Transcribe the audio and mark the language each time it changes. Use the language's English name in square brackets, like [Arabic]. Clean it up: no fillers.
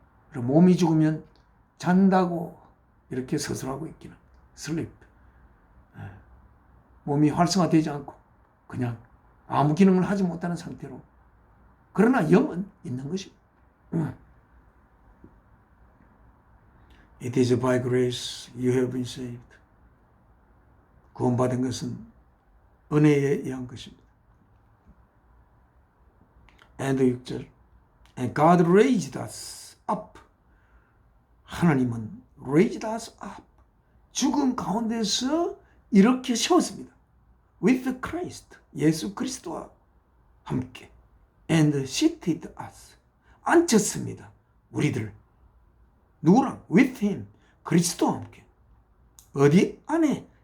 [Korean] 그리고 몸이 죽으면 잔다고 이렇게 서술하고 있기는, 슬립, 몸이 활성화되지 않고 그냥 아무 기능을 하지 못하는 상태로. 그러나 영은 있는 것입니다. [English] It is by grace you have been saved. [Korean] 구원받은 것은 은혜에 의한 것입니다. [English] And 6절 And God raised us up. [Korean] 하나님은 [English] raised us up. [Korean] 죽음 가운데서 이렇게 세웠습니다. [English] With Christ. [Korean] 예수 그리스도와 함께. [English] And seated us. [Korean] 앉혔습니다. 우리들. 누구랑? [English] With him. [Korean] 그리스도와 함께. 어디 안에?